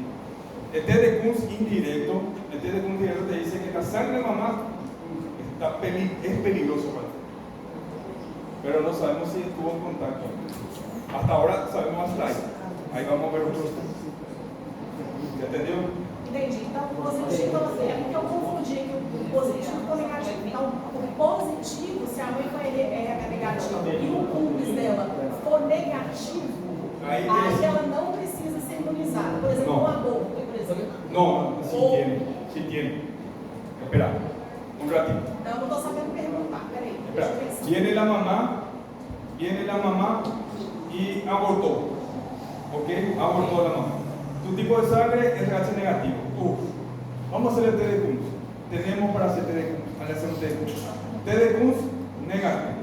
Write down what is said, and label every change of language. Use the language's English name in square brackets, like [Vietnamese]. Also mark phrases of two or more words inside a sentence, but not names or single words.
[Spanish] El test de Coombs indirecto, te dice que la sangre de mamá es peligroso para el feto, pero no sabemos si estuvo en contacto. Hasta ahora sabemos hasta ahí. Ahí vamos a ver otros tests. ¿Ya entendió? [Portuguese] Entendi. Então, o positivo, é porque eu confundi aqui o positivo com o negativo. Então, o positivo, se a mãe for RH negativo e o cumbis dela for negativo, Aí aí ela não precisa ser imunizada. Por exemplo, Não. um aborto, por exemplo. [Spanish] No, sí tiene. Espera, un ratito. [Portuguese] Não, eu não estou sabendo perguntar. Peraí, deixa [Spanish] Espera. [Portuguese] eu pensar. [Spanish] Viene la mamá y abortó. ¿Ok? Abortó la mamá. Tu tipo de sangre es RH negativo. Vamos a hacer el test de Coombs. Tenemos para hacer test de Coombs. Al hacer un test de Coombs. Test de Coombs negativo.